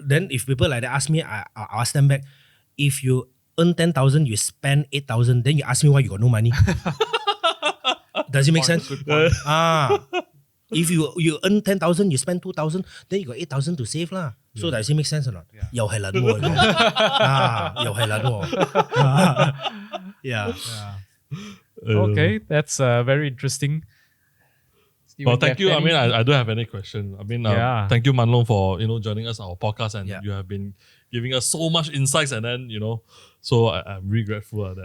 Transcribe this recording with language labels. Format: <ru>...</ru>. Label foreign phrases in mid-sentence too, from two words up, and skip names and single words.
<en>Then if people like that ask me, I'll ask them back, if you earn 10,000, you spend 8,000, then you ask me why you got no money. Does it make sense? Good point. If you earn 10,000, you spend 2,000, then you got 8,000 to save lah. So does it make sense or not? Yeah.</en> <yue>又係撚喎，又係撚喎。Yeah.</yue> <en>Okay, that's very interesting. Well, Steven, thank you. have I mean, any- I don't have any question. I mean, Yeah. thank you, Mun Loong, for joining us on our podcast, and Yeah. you have been giving us so much insights. And then so I'm really grateful that</en>